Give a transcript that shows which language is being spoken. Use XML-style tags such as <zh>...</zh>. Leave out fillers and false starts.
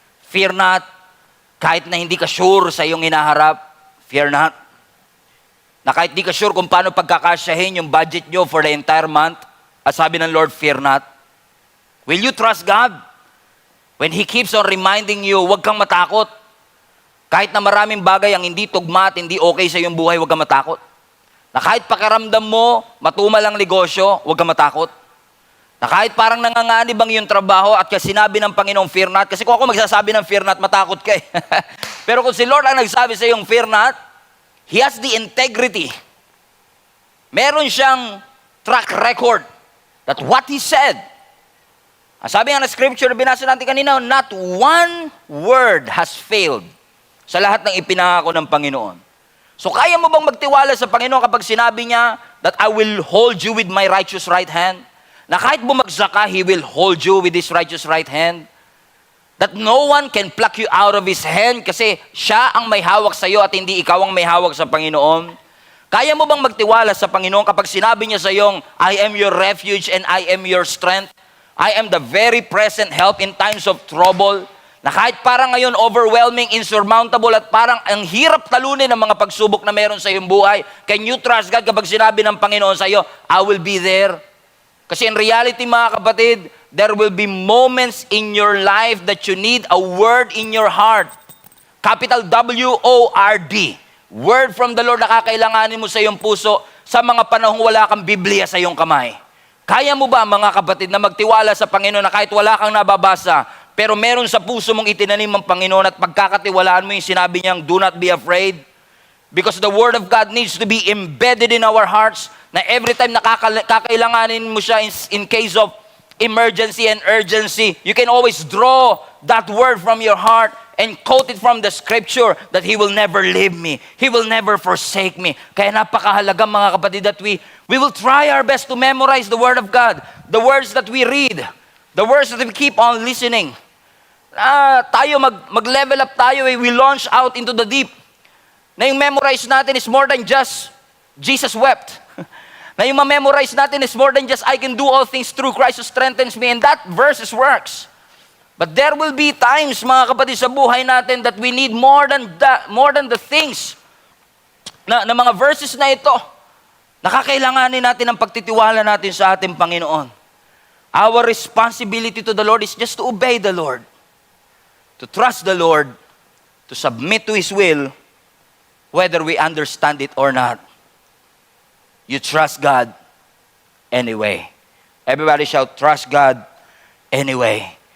<en>Fear not</en> <tl>kahit na hindi ka sure sa iyong hinaharap,</tl> <en>fear not.</en> <tl>Na kahit hindi ka sure kung paano pagkakasyahin yung budget nyo for the entire month, at sabi ng Lord,</tl> <en>fear not. Will you trust God? When He keeps on reminding you,</en> <tl>huwag kang matakot. Kahit na maraming bagay ang hindi tugma at hindi okay sa iyong buhay, huwag kang matakot. Na kahit pakiramdam mo, matumal ang negosyo, huwag kang matakot. Na kahit parang nanganganib ang iyong trabaho at kasi sinabi ng Panginoong,</tl> <en>fear not.</en> <tl>Kasi kung ako magsasabi ng</tl> <en>fear not,</en> <tl>matakot ka eh. Pero kung si Lord ang nagsabi sa iyong, fear not,</tl> <en>He has the integrity.</en> <tl>Meron siyang track record</tl> <en>that what He said,</en> <tl>ang sabi nga na scripture na binasa natin kanina,</tl> <en>not one word has failed</en> <tl>sa lahat ng ipinangako ng Panginoon. So kaya mo bang magtiwala sa Panginoon kapag sinabi niya</tl> <en>that I will hold you with my righteous right hand?</en> <tl>Na kahit bumagsak ka,</tl> <en>He will hold you with His righteous right hand? That no one can pluck you out of His hand</en> <tl>kasi siya ang may hawak sa iyo at hindi ikaw ang may hawak sa Panginoon? Kaya mo bang magtiwala sa Panginoon kapag sinabi niya sa iyong,</tl> <en>I am your refuge and I am your strength? I am the very present help in times of trouble.</en> <tl>Na kahit parang ngayon overwhelming, insurmountable at parang ang hirap talunin ng mga pagsubok na meron sa iyong buhay,</tl> <en>can you trust God</en> <tl>kapag sinabi ng Panginoon sa iyo,</tl> <en>I will be there? Kasi in reality</en> <tl>mga kapatid,</tl> <en>there will be moments in your life that you need a word in your heart. Capital W-O-R-D. Word from the Lord</en> <tl>na kakailanganin mo sa iyong puso sa mga panahong wala kang Biblia sa iyong kamay. Kaya mo ba mga kapatid na magtiwala sa Panginoon na kahit wala kang nababasa, pero meron sa puso mong itinanim ang Panginoon at pagkakatiwalaan mo yung sinabi niyang,</tl> <en>do not be afraid? Because the Word of God needs to be embedded in our hearts na every time</en> <tl>na kakailanganin mo siya</tl> <en>in case of emergency and urgency, you can always draw that word from your heart and quote it from the scripture that He will never leave me. He will never forsake me.</en> <tl>Kaya napakahalaga mga kapatid</tl> <en>that we will try our best to memorize the Word of God. The words that we read. The words that we keep on listening.</en> <tl>Tayo mag-level up tayo,</tl> <en>we launch out into the deep.</en> <tl>Na yung memorize natin is more than just Jesus wept. Na yung ma-memorize natin</tl> <en>is more than just I can do all things through Christ who strengthens me. And that verse works. But there will be times,</en> <tl>mga kapatid, sa buhay natin</tl> <en>that we need more than the things</en> <tl>na mga verses na ito. Nakakailanganin natin ang pagtitiwala natin sa ating Panginoon.</tl> <en>Our responsibility to the Lord is just to obey the Lord. To trust the Lord. To submit to His will. Whether we understand it or not. You trust God anyway. Everybody shout, trust God anyway.</en>